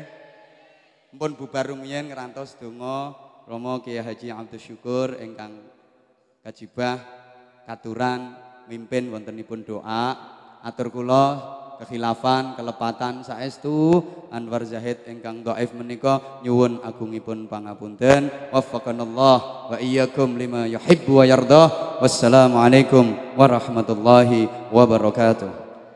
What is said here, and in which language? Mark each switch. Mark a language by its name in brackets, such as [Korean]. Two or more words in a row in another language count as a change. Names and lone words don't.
[Javanese] Mpun bubar rumiyin ngrantos donga Rama Kiai Haji Abdus Syukur ingkang kajibah katuran mimpin wontenipun doa. Atur kula kekhilafan kelepatan saestu Anwar Zahid ingkang dhaif menika nyuwun agungipun pangapunten. [Arabic] وفقنا الله وإياكم لما يحب ويرضاه. والسلام عليكم ورحمة الله وبركاته.